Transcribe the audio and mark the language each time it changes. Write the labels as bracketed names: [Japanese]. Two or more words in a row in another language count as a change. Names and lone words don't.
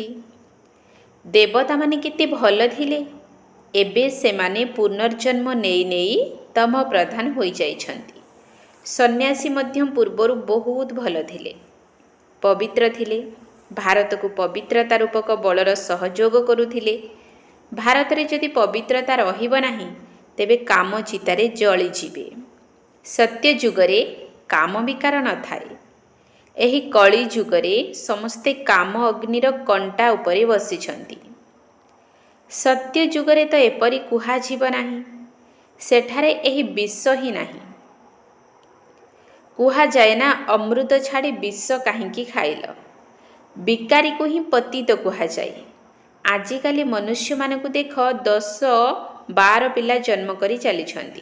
[Odia] ଦେବତା ମାନେ କେତେ ଭଲ ଥିଲେ, ଏବେ ସେମାନେ ପୁନର୍ଜନ୍ମ ନେଇ ନେଇ ତମ ପ୍ରଧାନ ହୋଇ ଯାଉଛନ୍ତି। ସନ୍ନ୍ୟାସୀ ମଧ୍ୟ ପୂର୍ବରୁ ବହୁତ ଭଲ ଥିଲେ, ପବିତ୍ର ଥିଲେ। ଭାରତ କୁ ପବିତ୍ରତା ରୂପକ ବଳର ସହଯୋଗ କରୁଥିଲେ। ଭାରତ ରେ ଯଦି ପବିତ୍ରତା ରହିବ ନାହିଁ ତେବେ କାମ ଚିତାରେ ଜଳି ଯିବେ। ସତ୍ୟ ଯୁଗରେ କାମ ବିକାର ନ ଥାଏ। ଏହି କଳି ଯୁଗରେ ସମସ୍ତେ କାମ ଅଗ୍ନିର କଣ୍ଟା ଉପରେ ବସିଛନ୍ତି। ସତ୍ୟ ଯୁଗରେ ତ ଏପରି କୁହା ଯିବ ନାହିଁ। ସେଠାରେ ଏହି ବିଷ ହିଁ ନାହିଁ। କୁହାଯାଏ ନା, ଅମୃତ ଛାଡ଼ି ବିଷ କାହିଁକି ଖାଇଲ? ବିକାରୀକୁ ହିଁ ପତିତ କୁହାଯାଏ। ଆଜିକାଲି ମନୁଷ୍ୟମାନଙ୍କୁ ଦେଖ, 10-12 ପିଲା ଜନ୍ମ କରି ଚାଲିଛନ୍ତି।